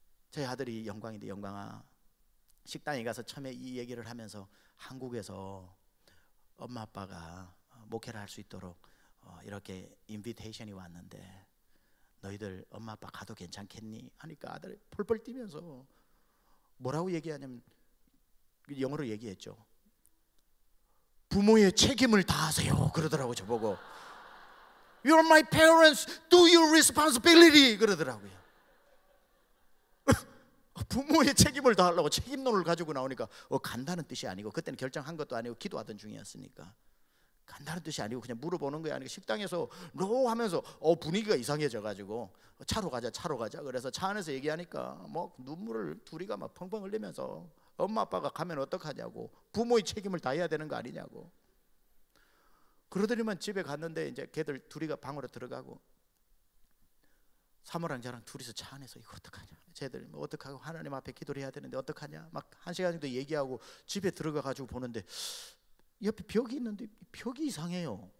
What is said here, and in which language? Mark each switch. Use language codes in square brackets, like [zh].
[ko] 저희 아들이 영광인데, 영광아, 식당에 가서 처음에 이 얘기를 하면서 한국에서 엄마 아빠가 목회를 할 수 있도록 이렇게 인비테이션이 왔는데 너희들 엄마 아빠 가도 괜찮겠니? 하니까 아들이 펄펄 뛰면서 뭐라고 얘기하냐면, 영어로 얘기했죠. 부모의 책임을 다하세요 그러더라고. 저보고 [en] You're my parents, do your responsibility [ko] 그러더라고요. 부모의 책임을 다하려고 책임론을 가지고 나오니까 간다는 뜻이 아니고, 그때는 결정한 것도 아니고 기도하던 중이었으니까 간다는 뜻이 아니고 그냥 물어보는 거야. 아니고 식당에서 노 하면서 분위기가 이상해져 가지고 차로 가자 그래서 차 안에서 얘기하니까 눈물을 둘이가 막 펑펑 흘리면서 엄마 아빠가 가면 어떡하냐고, 부모의 책임을 다해야 되는 거 아니냐고 그러더니만 집에 갔는데 이제 걔들 둘이가 방으로 들어가고 사모랑 저랑 둘이서 차 안에서 이거 어떡하냐, 쟤들 어떡하고 하나님 앞에 기도를 해야 되는데 어떡하냐 막 1시간 정도 얘기하고 집에 들어가 가지고 보는데 옆에 벽이 있는데 벽이 이상해요.